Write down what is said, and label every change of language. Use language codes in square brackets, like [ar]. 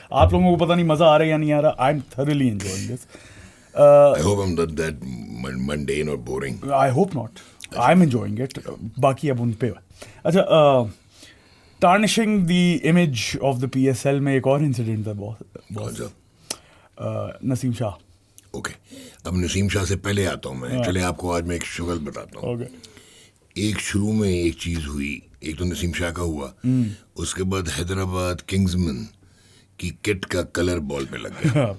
[ur] آپ لوگوں کو پتہ نہیں مزہ آ رہا ہے یا نہیں آ رہا. I am thoroughly enjoying this. [en] I hope I'm not that mundane or boring. I hope not. I'm enjoying it. باقی اب ان پہ. [ur] اچھا, tarnishing the image of the PSL میں ایک اور انسیڈنٹ تھا بہت. نسیم شاہ. اوکے, اب نسیم شاہ سے پہلے آتا ہوں میں. چلے آپ کو آج میں ایک شغل بتاتا ہوں. ایک شروع میں ایک چیز ہوئی, ایک تو نسیم شاہ کا ہوا, اس کے بعد حیدرآباد کنگزمن کی کٹ کا کلر بال پہ لگ گیا,